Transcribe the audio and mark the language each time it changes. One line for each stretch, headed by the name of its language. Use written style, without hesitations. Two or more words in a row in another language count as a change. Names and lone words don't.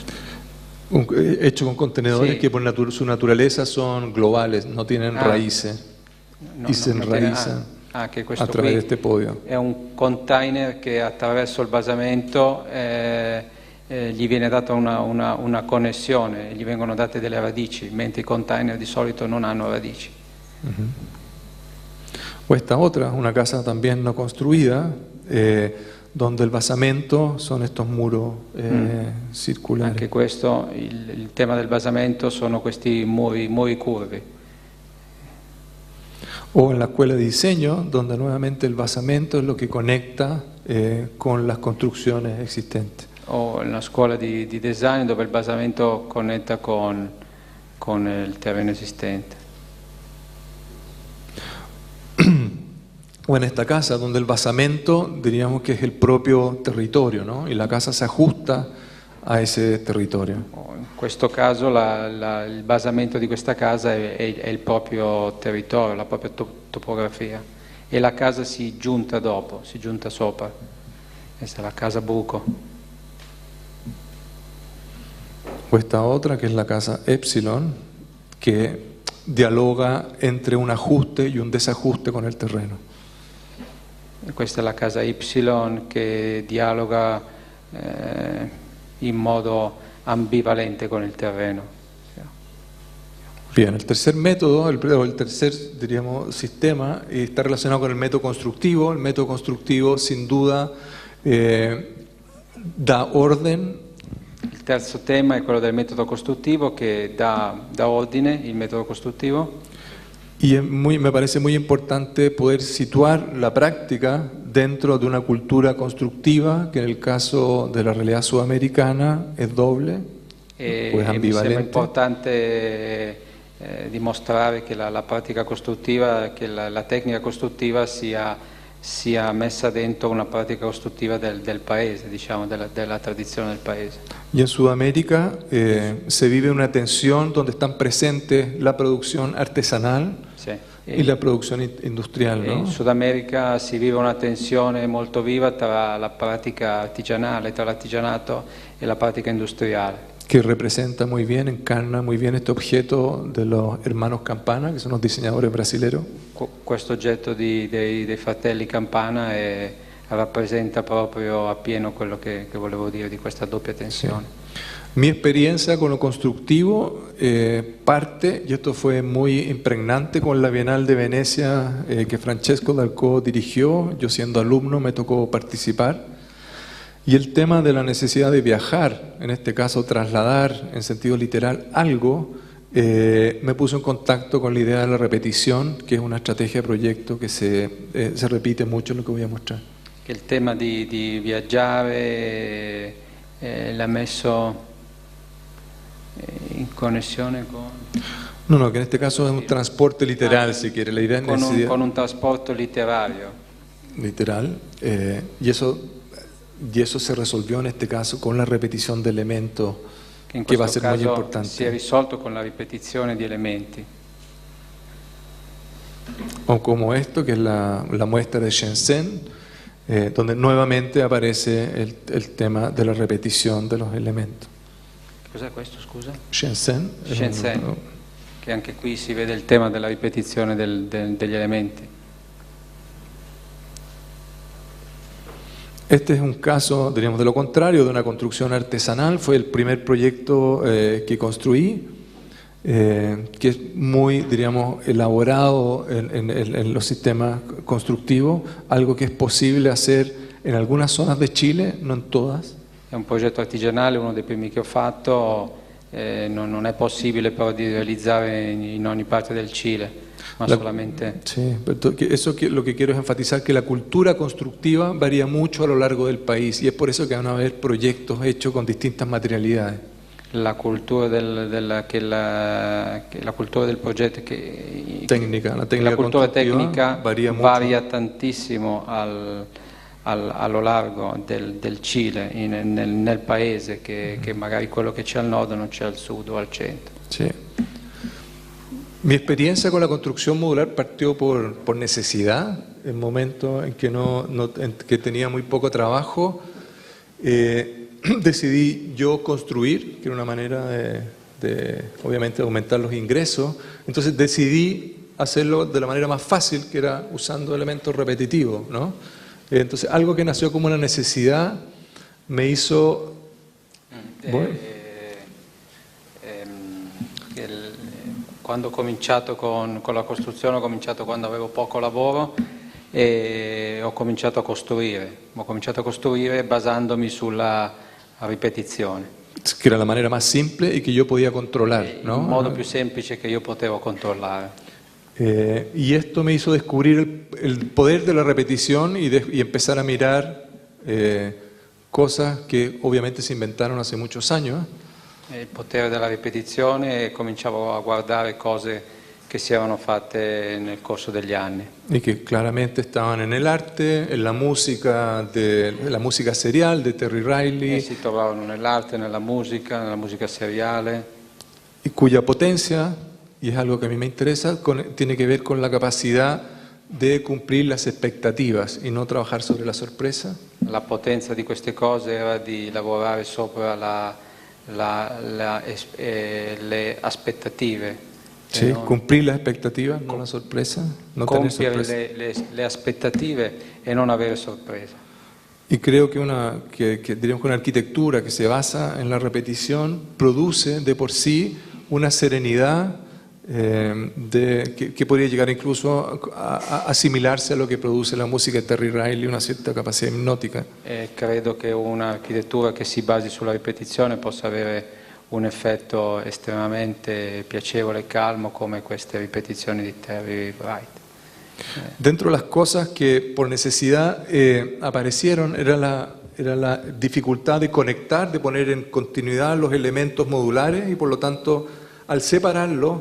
Spanish: Hecho con contenedores Sí. que por su naturaleza son globales, no tienen raíces y se enraizan
Italian: Che questo
Spanish: a través de
Italian: qui
Spanish: este podio.
Italian: è un container che attraverso il basamento gli viene data una connessione, gli vengono date delle radici, mentre i container di solito non hanno radici.
Spanish: O esta otra, una casa también no construida, donde el basamento son estos muros circulares.
Italian: Anche questo, il tema del basamento sono questi muri curvi.
Spanish: O en la escuela de diseño, donde nuevamente el basamento es lo que conecta con las construcciones existentes.
Italian: O in una scuola di design dove il basamento connetta con il terreno esistente.
Spanish: O en esta casa, donde el basamento diríamos que es el propio territorio, ¿no? Y la casa se ajusta a ese territorio.
Italian: In questo caso il basamento di questa casa è il proprio territorio, la propria topografia, e la casa si giunta dopo, si giunta sopra. Questa è la casa buco.
Spanish: O esta otra, que es la casa Epsilon, que dialoga entre un ajuste y un desajuste con el terreno.
Italian: E questa è la casa Y che dialoga in modo ambivalente con il terreno.
Spanish: Bien, el tercer método, el tercer, diríamos, sistema está relacionado con el método constructivo. El método constructivo, sin duda, da orden.
Italian: Il terzo tema è quello del metodo costruttivo che dà ordine, il metodo costruttivo.
Spanish: Y me parece muy importante poder situar la práctica dentro de una cultura constructiva, que en el caso de la realidad sudamericana es doble,
Italian: E
Spanish: pues
Italian: mi sembra
Spanish: ambivalente.
Italian: importante dimostrare che la pratica costruttiva, che la tecnica costruttiva sia messa dentro una pratica costruttiva del paese, diciamo, della tradizione del paese.
Spanish: Y en Sudamérica se vive una tensión donde están presentes la producción artesanal
Italian: Sì.
Spanish: y la producción industrial, ¿no?
Italian: In Sud America si vive una tensione molto viva tra la pratica artigianale, tra l'artigianato e la pratica industriale,
Spanish: Que representa muy bien, encarna muy bien este objeto de los hermanos Campana, que son los diseñadores brasileños.
Italian: Questo oggetto dei fratelli Campana rappresenta proprio appieno quello che volevo dire di questa doppia tensione.
Spanish: Mi experiencia con lo constructivo parte, y esto fue muy impregnante con la Bienal de Venecia que Francesco Dalcó dirigió. Yo siendo alumno me tocó participar. Y el tema de la necesidad de viajar, en este caso trasladar en sentido literal algo, me puso en contacto con la idea de la repetición, que es una estrategia de proyecto que se repite mucho en lo que voy a mostrar.
Italian: Che il tema di viaggiare l'ha messo in connessione con...
Spanish: No, que en este caso es un transporte literal, si quiere. La idea es necesidad
Italian: con un trasporto letterario.
Spanish: literal, y eso se resolvió en este caso con la repetición de elementos,
Italian: Che in
Spanish: que va a
Italian: questo
Spanish: ser muy
Italian: caso
Spanish: importante.
Italian: si è risolto con la ripetizione di elementi.
Spanish: O como esto, que es la muestra de Shenzhen, donde nuevamente aparece el tema de la repetición de los elementos.
Italian: Cos'è questo, scusa?
Spanish: Shenzhen.
Italian: Shenzhen, che anche qui si vede il tema della ripetizione degli elementi.
Spanish: Este es un caso, diríamos, de lo contrario, de una construcción artesanal. Fue el primer proyecto que construí, que es muy, diríamos, elaborado en los sistemas constructivos, algo que es posible hacer en algunas zonas de Chile, no en todas.
Italian: È un progetto artigianale, uno dei primi che ho fatto, non è possibile però di realizzare in ogni parte del Cile, ma solamente...
Spanish: Sí, pero lo que quiero es enfatizar que la cultura constructiva varía mucho a lo largo del país y es por eso que van a haber proyectos hechos con distintas materialidades.
Italian: La cultura la cultura del progetto La la cultura tecnica
Spanish: varía mucho.
Italian: tantissimo allo largo del Cile, nel paese, che magari quello che c'è al nord non c'è al sud o al centro.
Spanish: Sí. Mi experiencia con la construcción modular partió por necesidad, en momentos en que tenía muy poco trabajo. Decidí yo construir, que era una manera de obviamente aumentar los ingresos. Entonces decidí hacerlo de la manera más fácil, que era usando elementos repetitivos, ¿no? Entonces algo que nació como una necesidad me hizo...
Italian: Quando ho cominciato con la costruzione, ho cominciato quando avevo poco lavoro e ho cominciato a costruire. Ho cominciato a costruire basandomi sulla ripetizione.
Spanish: Que era la manera más simple y que yo podía controlar, ¿no?
Italian: Il modo più semplice che io potevo controllare.
Spanish: Y esto me hizo descubrir el poder de la repetición y empezar a mirar cosas que obviamente se inventaron hace muchos años.
Italian: Il potere della ripetizione, e cominciavo a guardare cose che si erano fatte nel corso degli anni.
Spanish: Y que claramente estaban en el arte, en la música serial de Terry Riley.
Italian: E si trovavano nell'arte, nella musica seriale.
Spanish: Y cuya potencia, y es algo que a mí me interesa, tiene que ver con la capacidad de cumplir las expectativas y no trabajar sobre la sorpresa.
Italian: La potenza di queste cose era di lavorare sopra le aspettative.
Spanish: Sí, cumplir las expectativas, no la sorpresa, no tener sorpresa.
Italian: Le aspettative e non avere sorpresa.
Spanish: Y creo que diríamos que una arquitectura que se basa en la repetición produce de por sí una serenidad que podría llegar incluso a asimilarse a lo que produce la música de Terry Riley, una cierta capacidad hipnótica.
Italian: Credo che un'architettura che si basi sulla ripetizione possa avere un effetto estremamente piacevole e calmo come queste ripetizioni di Terry Wright.
Spanish: Dentro de las cosas que por necesidad aparecieron era la dificultad de conectar, de poner en continuidad los elementos modulares y por lo tanto al separarlos.